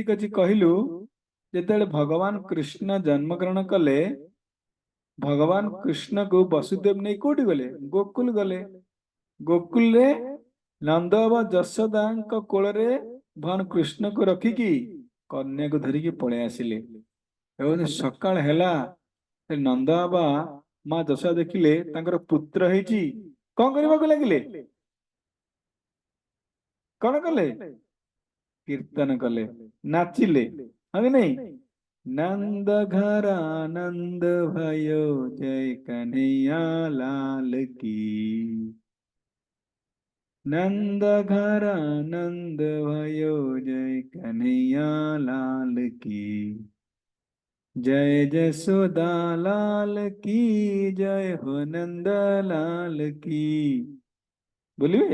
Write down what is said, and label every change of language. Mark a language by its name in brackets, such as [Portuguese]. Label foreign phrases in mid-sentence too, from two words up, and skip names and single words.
[Odia] ଅଛି କହିଲୁ ଯେତେବେଳେ ଭଗବାନ କୃଷ୍ଣ ଜନ୍ମଗ୍ରହଣ କଲେ ଭଗବାନ କୃଷ୍ଣକୁ ବସୁଦେବ ନେଇ କୋଉଠି ଗଲେ ଗୋକୁଲ ଗଲେ ଗୋକୁଲରେ ନନ୍ଦ ବା ଯଶୋଦାଙ୍କ କୋଳରେ ଭଗବାନ କୃଷ୍ଣକୁ ରଖିକି କନ୍ୟାକୁ ଧରିକି ପଳେଇ ଆସିଲେ ଏବଂ ସକାଳ ହେଲା ନନ୍ଦ ବାବା ମା ଯଶୋଦା ଦେଖିଲେ ତାଙ୍କର ପୁତ୍ର ହେଇଛି କଣ କରିବାକୁ ଲାଗିଲେ କଣ କଲେ କୀର୍ତ୍ତନ କଲେ ନାଚିଲେ ହଁ କି ନାଇଁ [Hindi] नंद घर आनंद भयो जय कन्हैया लाल की नंद घर आनंद भयो जय कन्हैया लाल की जय जसोदा लाल की जय हो नंद लाल की बोलिए